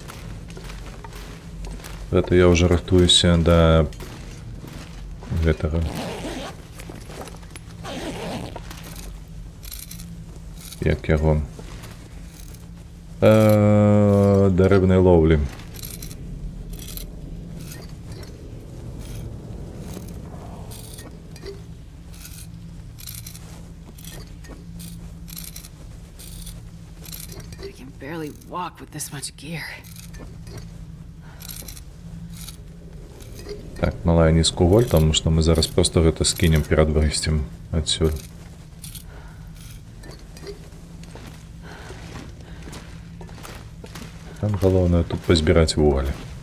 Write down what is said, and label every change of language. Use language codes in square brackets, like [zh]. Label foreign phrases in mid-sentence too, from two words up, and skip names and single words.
[be] Гэта я ўжо рыхтуюся да гэтага. Як яго? Да рыбнай лоўлі. [en] I can barely walk with this much gear. [be] Так, малая нізку голь, таму што мы зараз проста гэта скінем перад выйсцем адсюль. Там галоўнае тут пазбіраць вугаль.